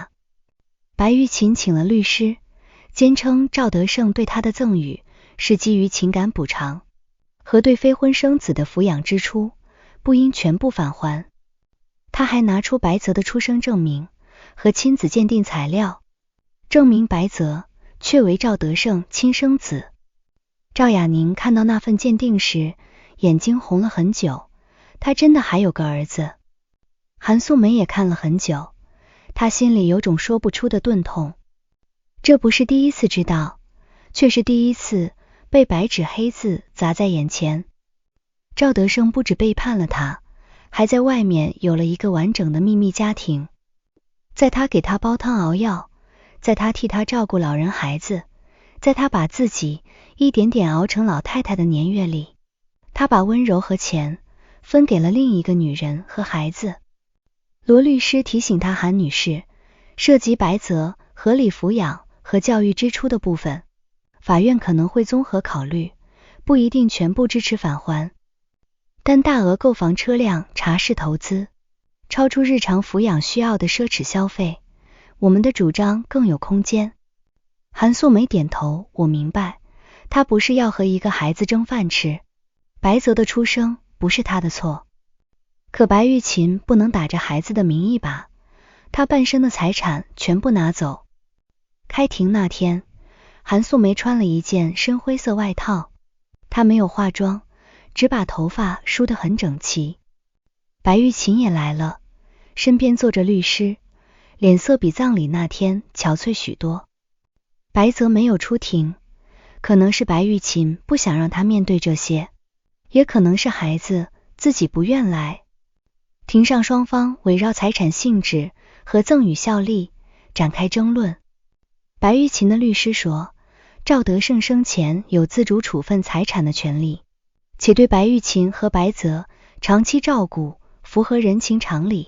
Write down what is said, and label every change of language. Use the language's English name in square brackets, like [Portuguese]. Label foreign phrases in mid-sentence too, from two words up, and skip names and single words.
[Chinese] 白玉琴請了律師，堅稱趙德勝對他的贈與是基於情感補償，和對非婚生子的撫養支出，不應全部返還。他還拿出白澤的出生證明和親子鑑定材料，證明白澤確為趙德勝親生子。趙雅寧看到那份鑑定時，眼睛紅了很久，他真的還有個兒子。韓素梅也看了很久，他心裡有種說不出的頓痛，這不是第一次知道，卻是第一次被白紙黑字砸在眼前。趙德勝不止背叛了他，還在外面有了一個完整的秘密家庭。在他給他煲湯熬藥，在他替他照顧老人孩子，在他把自己一點點熬成老太太的年月裡，他把溫柔和錢分給了另一個女人和孩子。羅律師提醒他，韓女士，涉及白澤合理撫養和教育支出的部分，法院可能會綜合考慮，不一定全部支持返還。但大額購房車輛、茶室投資，超出日常撫養需要的奢侈消費，我們的主張更有空間。韓素梅點頭，我明白，他不是要和一個孩子爭飯吃，白澤的出生不是他的錯。可白玉琴不能打着孩子的名義把他半生的財產全部拿走。開庭那天，韓素梅穿了一件深灰色外套，她沒有化妝，只把頭髮梳得很整齊。白玉琴也來了，身邊坐着律師，臉色比葬禮那天憔悴許多。白澤沒有出庭，可能是白玉琴不想讓他面對這些，也可能是孩子自己不願來。庭上雙方圍繞財產性質和贈與效力展開爭論。白玉琴的律師說，趙德勝生前有自主處分財產的權利，且對白玉琴和白澤長期照顧符合人情常理。